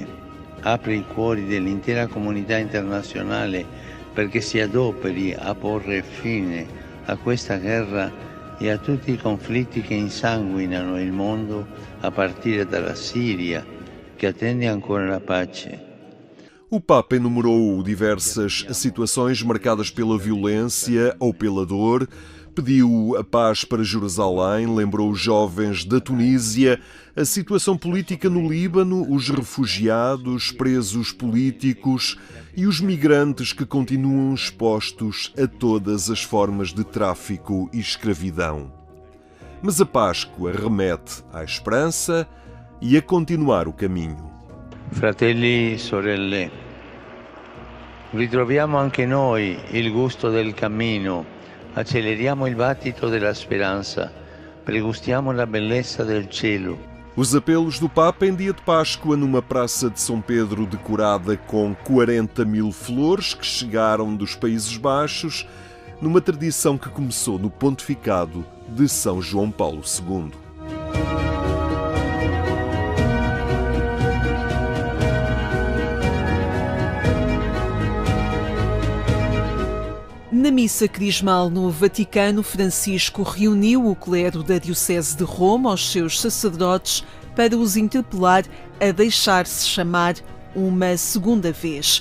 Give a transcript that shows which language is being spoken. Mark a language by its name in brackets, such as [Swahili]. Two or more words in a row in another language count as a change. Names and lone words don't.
[Italian] Apre i cuori dell'intera comunità internazionale perché si adoperi a porre fine a questa guerra e a tutti i conflitti che insanguinano il mondo a partire dalla Siria, che attende ancora la pace. [Portuguese] O Papa enumerou diversas situações marcadas pela violência ou pela dor, pediu a paz para Jerusalém, lembrou os jovens da Tunísia, a situação política no Líbano, os refugiados, presos políticos e os migrantes que continuam expostos a todas as formas de tráfico e escravidão. Mas a Páscoa remete à esperança e a continuar o caminho. [Italian] Fratelli e sorelle, ritroviamo anche noi il gusto del cammino, acceleriamo il battito della speranza, pregustiamo la bellezza del cielo. [Portuguese] Os apelos do Papa em dia de Páscoa numa praça de São Pedro decorada com 40.000 flores que chegaram dos Países Baixos, numa tradição que começou no pontificado de São João Paulo II. Na missa crismal no Vaticano, Francisco reuniu o clero da Diocese de Roma, aos seus sacerdotes, para os interpelar a deixar-se chamar uma segunda vez.